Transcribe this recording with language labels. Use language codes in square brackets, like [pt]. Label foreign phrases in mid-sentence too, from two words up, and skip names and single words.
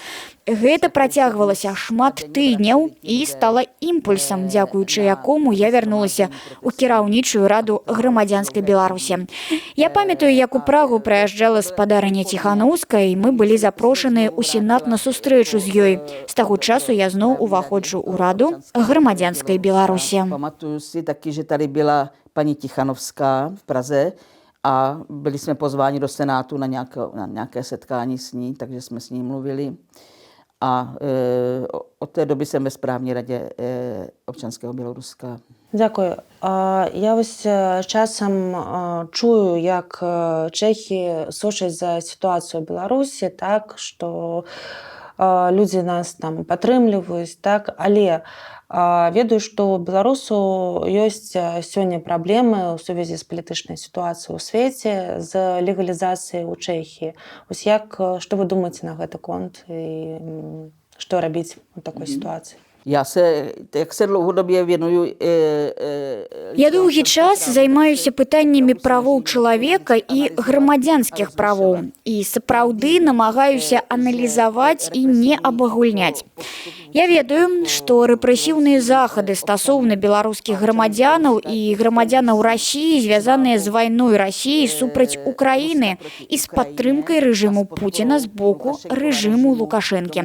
[be] Гэта працягвалася шмат тыдняў і стала імпульсам, дзякуючы якому я вярнулася ў кіраўнічую раду грамадзянскай Беларусі. Я памятаю, як у Прагу прыязджала спадарыня Ціханаўская, і мы былі запрошаныя ў Сенат на сустрэчу з ёй. З таго часу я зноў уваходжу ў раду грамадзянскай Беларусі. [cs] Pamatuju si taky, že tady byla paní Tichanovská v Praze a byli jsme pozváni do Senátu na nějaké setkání s ní, takže jsme s ní mluvili. A od té doby jsem ve správní radě občanského Běloruska. [uk] Дякую. [be] Я ось часам чую, як чэхі сочаць за сітуацыю ў Беларусі, так, што людзі нас там падтрымліваюць, так, але ведаю, што ў беларусу ёсць сёння праблемы ў сувязі з палітычнай сітуацыяй у свеце з легалізацыяй у Чэхіі. Ось што вы думаеце на гэты конт і што рабіць у такой сітуацыі? [cs] Jak se dlouhodobě věnuju... [be] Я доўгі час займаюся пытаннямі правоў чалавека і грамадзянскіх правоў. І сапраўды намагаюся аналізаваць і не абагульняць. Я ведаю, што рэпрэсіўныя захады стасоўна беларускіх грамадзянаў і грамадзянаў Расіі звязаныя з вайной Расіі супраць Украіны і з падтрымкай рэжыму Пуціна з боку рэжыму Лукашэнкі.